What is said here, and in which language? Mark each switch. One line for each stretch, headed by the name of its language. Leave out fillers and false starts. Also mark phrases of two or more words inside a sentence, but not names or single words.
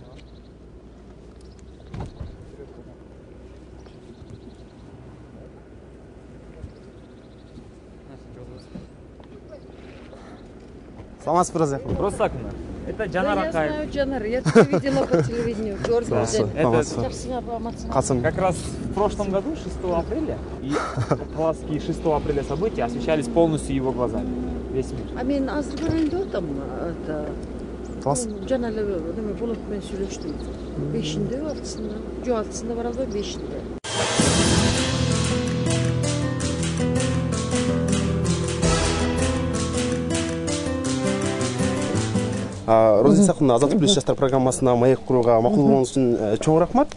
Kyrgyz: Саламатсызбы, Разия?
Russian: Просто так. Это Жанар Акаев. Я знаю Жанар, я тебя видела по телевидению. Как раз в прошлом году, 6 апреля, и таласские 6 апреля события освещались полностью его глазами. Весь мир.
Kyrgyz: А мен азыр көрөйүн
Russian: там это
Kyrgyz: жана эле неме болот менен сүйлөштүм. 5-нде, 6-сында, жок 6-сында бара албайм, 5-нде. Роза Исаковна, Азаттык плюс жаштар программасына маек курууга макул болгоnuңуз үчүн чоң рахмат.